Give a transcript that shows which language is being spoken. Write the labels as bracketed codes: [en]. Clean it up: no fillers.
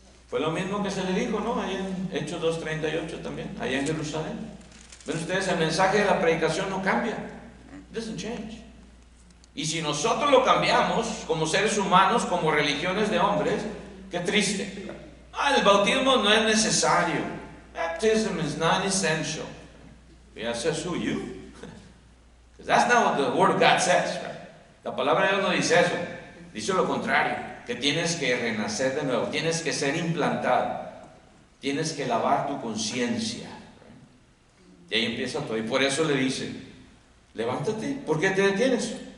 [es] Fue lo mismo que se le dijo, ¿no? Ahí en Hechos 2:38 también, allá en Jerusalén. ¿Ven ustedes? El mensaje de la predicación no cambia. [en] It doesn't change. [es] Y si nosotros lo cambiamos como seres humanos, como religiones de hombres, qué triste. El bautismo no es necesario. [en] Baptism is not essential. Yeah, says who, you? Because that's not what the Word of God says, right? [es] La palabra de Dios no dice eso. Dice lo contrario, que tienes que renacer de nuevo, tienes que ser implantado, tienes que lavar tu conciencia. Right? Y ahí empieza todo. Y por eso le dice, levántate, ¿por qué te detienes?